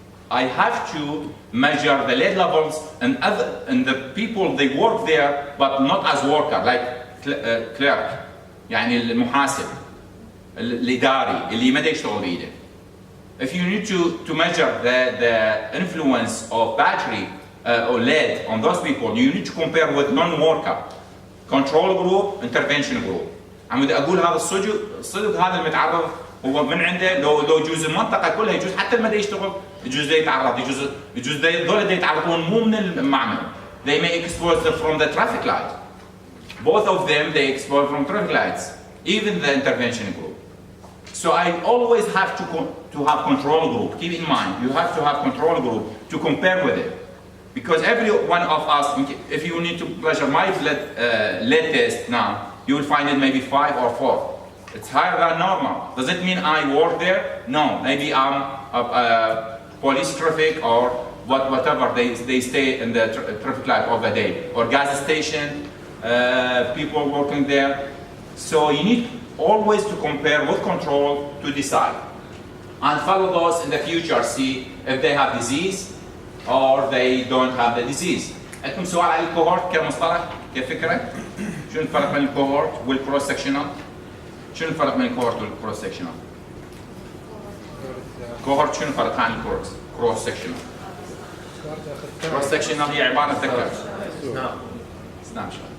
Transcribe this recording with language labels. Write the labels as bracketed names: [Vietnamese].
[English] I have to measure the lead levels in the people they work there, but not as worker, like clerk, [Arabic] يعني المحاسب, الإداري, اللي ما يشتغل بإيده. [English] If you need to measure the influence of battery or lead on those people, you need to compare with non-worker, control group, intervention group. [Arabic] عم بدي اقول هذا الصدق هذا المتعرض هو من عنده لو يجوز المنطقه كلها يجوز حتى لما يشتغل يجوز يتعرض يجوز ذول يتعرضون مو من المعمل. [English] They may expose them from the traffic light. Both of them they expose from traffic lights, even the intervention group. So I always have to have control group. Keep in mind, you have to have control group to compare with it. Because every one of us, if you need to measure my lead test now, you will find it maybe 5 or 4. It's higher than normal. Does it mean I work there? No. Maybe I'm a police traffic or whatever. They stay in the traffic light all the day. Or gas station, people working there. So you need always to compare with control to decide. And follow those in the future, see if they have disease or they don't have the disease. [Arabic] عندكم سؤال على الكوهورت كمصطلح كفكرة؟ شنو الفرق بين الكوهورت والكروس سكشنال؟ شنو الفرق بين الكوهورت والكروس سكشنال؟ كوهورت شنو الفرق عن الكروس سكشنال؟ كروس سكشنال هي عبارة تذكر سناب شوت.